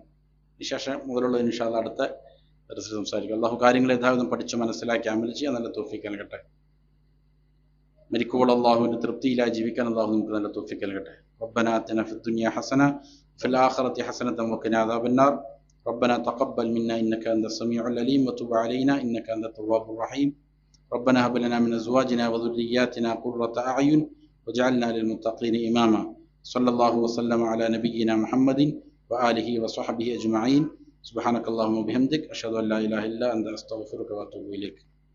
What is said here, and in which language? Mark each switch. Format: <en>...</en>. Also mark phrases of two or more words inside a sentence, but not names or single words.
<ml>വിശേഷം മുതലുള്ള</ml> <ar>إن شاء الله</ar> <ml>അടുത്ത ദർസിൽ സംസാരിക്കും. അള്ളാഹു കാര്യങ്ങൾ യഥാവിധം പഠിച്ച് മനസ്സിലാക്കി അമൽ ചെയ്യാൻ നല്ല തൗഫീഖ് നൽകട്ടെ. മരിക്കുമ്പോൾ അള്ളാഹുവിന്റെ തൃപ്തിയിലായി ജീവിക്കാൻ അള്ളാഹു നമുക്ക് നല്ല തൗഫീഖ് നൽകട്ടെ.</ml> <ar>ربنا آتنا في الدنيا حسنة في الآخرة حسنة وقنا عذاب النار. ربنا تقبل منا إنك أنت السميع العليم وتب علينا إنك أنت التواب الرحيم. ربنا هب لنا من أزواجنا وذرياتنا قرة أعين واجعلنا للمتقين إماما. صلى الله وسلم على نبينا محمد وآله وصحبه أجمعين. سبحانك اللهم وبحمدك أشهد أن لا إله إلا أنت أستغفرك وأتوب إليك.</ar>